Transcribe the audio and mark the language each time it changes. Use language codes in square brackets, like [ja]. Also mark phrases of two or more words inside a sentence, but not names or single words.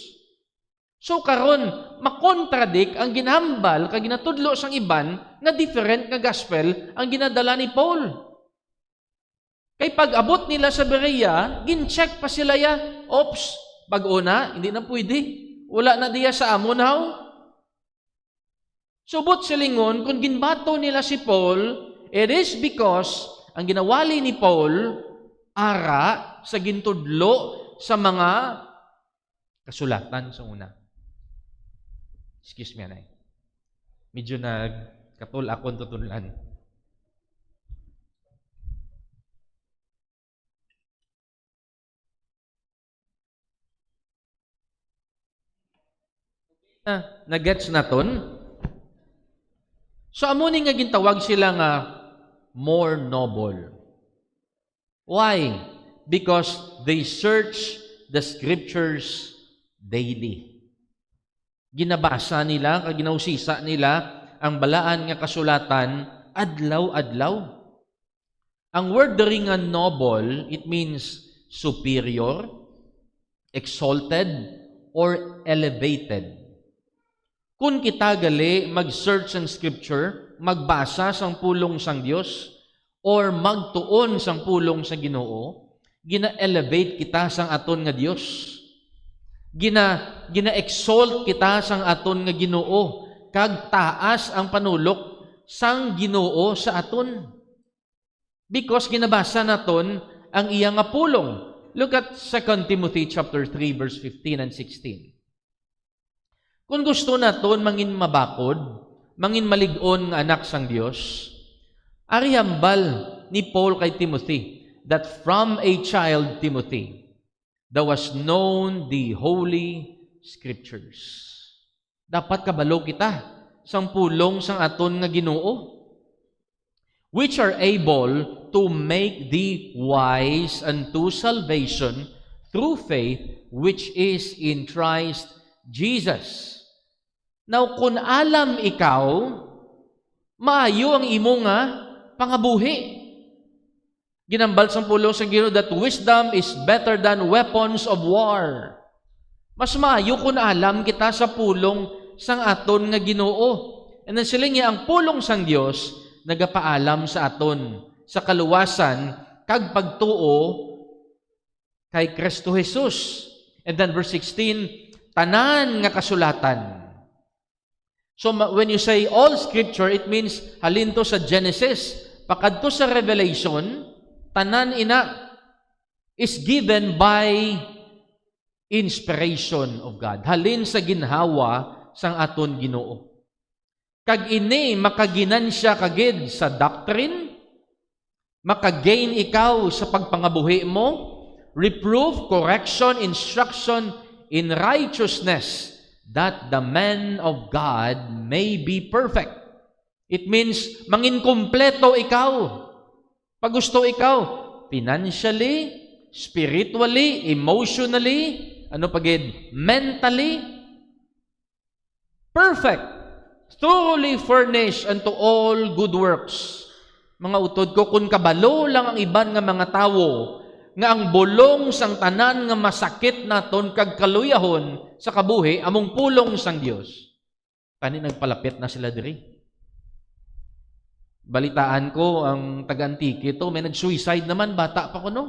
[hil] So karon makontradik ang ginhambal kag ginatudlo sang iban nga different nga gospel ang ginadala ni Paul. Kay pag-abot nila sa Berea, gin-check pa sila ya. Oops, pag-una, hindi na pwede. Wala na diya sa amon haw. Subot silingon, kung ginbato nila si Paul, [en] it is because [hil] ang ginawali ni Paul, ara sa gintudlo sa mga kasulatan sa una. [en] Excuse me, [hil] anay. Medyo nagkatul akong tutulan. Nagets naton? So, amo ni nga gintawag sila nga [en] more noble. Why? Because they search the scriptures daily. [hil] Ginabasa nila, ginausisa nila ang balaan nga kasulatan adlaw-adlaw. Ang word diri nga noble, [en] it means superior, exalted, or elevated. [hil] Kung kita gali mag-search ng scripture, magbasa sang pulong sang Dios, or magtuon sang pulong sa Ginoo, gina-elevate kita sang aton nga Dios. Gina-exalt kita sang aton nga Ginoo, kag taas ang panulok sang Ginoo sa aton. Because ginabasa naton ang iya nga pulong. [en] Look at 2 Timothy chapter 3 verse 15 and 16. [hil] Kung gusto naton mangin mabakod, mangin malig-on nga anak sang Dios, ari hambal ni Paul kay Timothy [en] that from a child Timothy thou was known the holy scriptures. [hil] Dapat kabalo kita sang pulong sang aton nga Ginoo, [en] which are able to make thee wise unto salvation through faith which is in Christ Jesus. Now, [hil] kung alam ikaw, maayo ang imo nga pangabuhi. Ginambal sa pulong sa Ginoo [en] that wisdom is better than weapons of war. [hil] Mas maayo kung alam kita sa pulong sang aton nga Ginoo. [en] And then [hil] sila ang pulong sang Dios nagapaalam sa aton sa kaluwasan kag pagtuo kay Kristo Jesus. [en] And then verse 16, [hil] tanan nga kasulatan. [en] So when you say all scripture, it means [hil] halinto sa Genesis, pakadto sa Revelation, tanan ina [en] is given by inspiration of God. [hil] Halin sa ginhawa sang aton Ginoo. Kag ini makaginansya kagid sa doctrine, makagain ikaw sa pagpangabuhi mo, [en] reproof, correction, instruction in righteousness, that the man of God may be perfect. It means [hil] mangin kumpleto ikaw. Pag gusto ikaw, [en] financially, spiritually, emotionally, mentally, perfect. Thoroughly furnished unto all good works. [hil] Mga utod ko, kung kabalo lang ang iban nga mga tawo, nga ang bulong sang tanan nga masakit naton kag kaluyahon sa kabuhi, among pulong sang Dios. Kani nagpalapit na sila diri. Balitaan ko, ang taga-Antique ito, may nag-suicide naman, bata pa ko no.